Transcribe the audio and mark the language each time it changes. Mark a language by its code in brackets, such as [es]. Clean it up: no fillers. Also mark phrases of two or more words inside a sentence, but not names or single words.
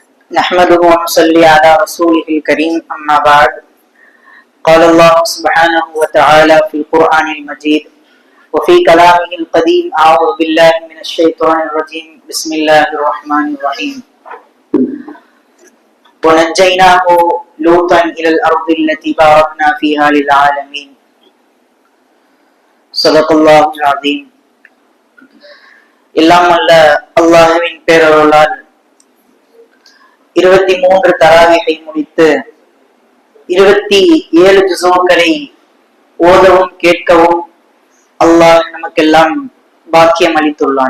[ar] نحمده ونصلي على رسوله الكريم أما بعد قال الله سبحانه وتعالى في القرآن المجيد وفي كلامه القديم أعوذ بالله من الشيطان الرجيم بسم الله الرحمن الرحيم ونجيناه لوطا إلى الأرض التي باركنا فيها للعالمين صدق الله العظيم. [ta] எல்லாம் அல்ல அல்லாஹ்வின் பேரருளால் 23 தராவீஹை முடித்து 27 ஜுஸூக்களை ஓதவும் கேட்கவும் அல்லாஹ் நமக்கெல்லாம் பாக்கியம் அளித்துள்ளான்.